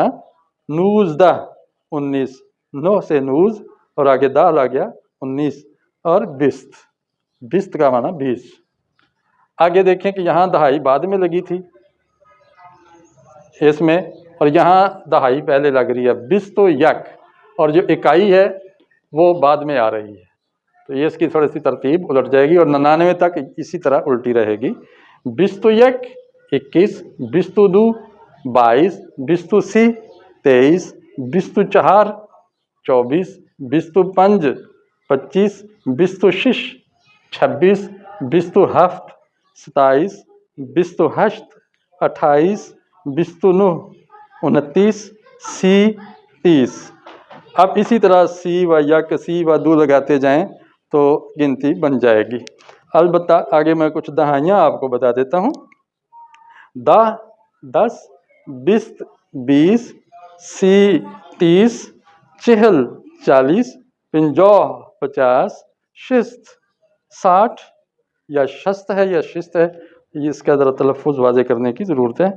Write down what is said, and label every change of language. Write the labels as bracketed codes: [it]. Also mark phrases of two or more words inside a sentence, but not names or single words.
[ur] نوزدہ، 19۔ 9 سے نوز اور آگے دال آ گیا، 19۔ اور بست، بست کا معنی 20۔ آگے دیکھیں کہ یہاں دہائی بعد میں لگی تھی اس میں، اور یہاں دہائی پہلے لگ رہی ہے، [fa] بست و یک، [ur] اور جو اکائی ہے وہ بعد میں آ رہی ہے، تو یہ اس کی تھوڑی سی ترتیب الٹ جائے گی اور 99 تک اسی طرح الٹی رہے گی۔ [fa] 21 21، 22 22، 23 23، 24 24، 25 25، 26 26، 27 27، 28 28، 29 29، سی 30۔ [ur] اب اسی طرح [fa] سی و یک، سی و دو [ur] لگاتے جائیں تو گنتی بن جائے گی۔ البتہ آگے میں کچھ دہائیاں آپ کو بتا دیتا ہوں۔ 10 10، 20 20، سی 30، 40 40، 50 50، شست 60 یا شست ہے یا شست ہے، یہ اس کا ذرا تلفظ واضح کرنے کی ضرورت ہے۔